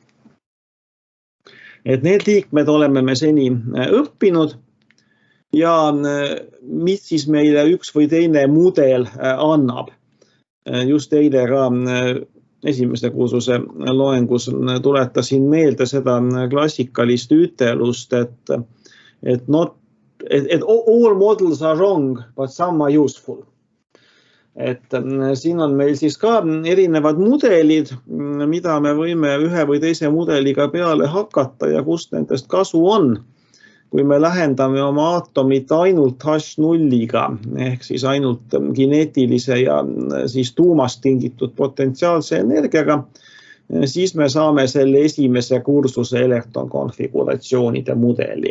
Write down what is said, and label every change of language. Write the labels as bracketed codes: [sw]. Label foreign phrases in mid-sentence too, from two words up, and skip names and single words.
[et] Et need liikmed oleme me seni õppinud ja mis siis meile üks või teine mudel annab. Just eile ka esimese kursuse loengus tuletasin meelde seda klassikalist ütelust, et [en] all models are wrong, but some are useful. [et] Et siin on meil siis ka erinevad mudelid, mida me võime ühe või teise mudeliga peale hakata ja kust nendest kasu on. Kui me lähendame oma aatomit ainult H0-ga ehk siis ainult kineetilise ja siis tuumast tingitud potentsiaalse energiaga, siis me saame selle esimese kursuse elektronkonfiguratsioonide mudeli.